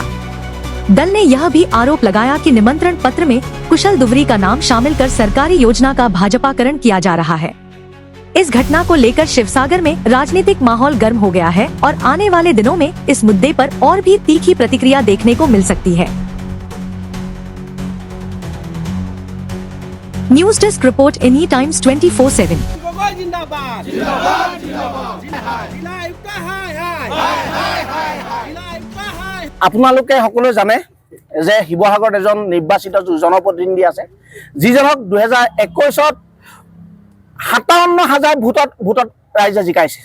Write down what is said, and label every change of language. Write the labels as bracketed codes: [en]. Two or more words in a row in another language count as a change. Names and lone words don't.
[hi] दल ने यह भी आरोप लगाया कि निमंत्रण पत्र में कुशल दुवरी का नाम शामिल कर सरकारी योजना का भाजपाकरण किया जा रहा है। इस घटना को लेकर शिवसागर में राजनीतिक माहौल गर्म हो गया है और आने वाले दिनों में इस मुद्दे पर और भी तीखी प्रतिक्रिया देखने को मिल सकती है। [en] News desk report Any Times 24/7. [as] আপোনালোকে সকলোৱে জানে যে শিৱসাগৰত এজন নিৰ্বাচিত জনপ্ৰতিনিধি আছে, যিজনক 2021 57,000 ভোটত ৰাইজে জিকাইছে।